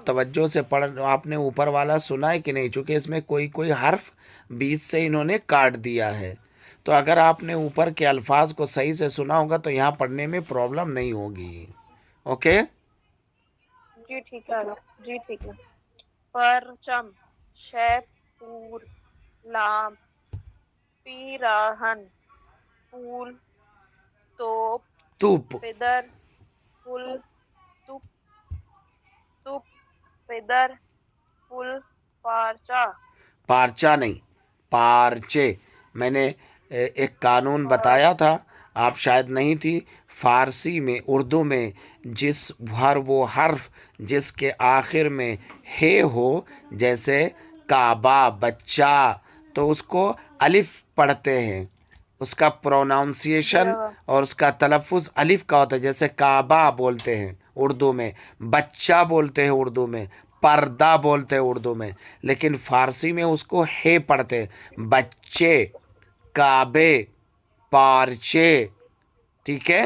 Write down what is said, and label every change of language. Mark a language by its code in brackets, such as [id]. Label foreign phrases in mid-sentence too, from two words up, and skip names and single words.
[ur] توجہ سے پڑھ، آپ نے اوپر والا سنا ہے کہ نہیں، چونکہ اس میں کوئی کوئی حرف بیچ سے انہوں نے کاٹ دیا ہے، تو اگر آپ نے اوپر کے الفاظ کو صحیح سے سنا ہوگا تو یہاں پڑھنے میں پرابلم نہیں ہوگی۔ اوکے، جی ٹھیک ہے آغا، جی ٹھیک ہے۔ [fa] پرچم، شے پور، لام، پیراہن، پول، توپ، توپ، پدر، پل، توپ، توپ، پدر، پل، پارچا۔ [ur] پارچا نہیں، پارچے۔ میں نے ایک قانون بتایا تھا، آپ شاید نہیں تھی، فارسی میں، اردو میں جس ہر وہ حرف جس کے آخر میں ہے ہو، جیسے کعبہ، بچہ، تو اس کو الف پڑھتے ہیں، اس کا پروناؤنسیشن اور اس کا تلفظ الف کا ہوتا ہے، جیسے کعبہ بولتے ہیں اردو میں، بچہ بولتے ہیں اردو میں، پردہ بولتے ہیں اردو میں، لیکن فارسی میں اس کو ہے پڑھتے ہیں، بچے، کعبے، پارچے، ٹھیک ہے؟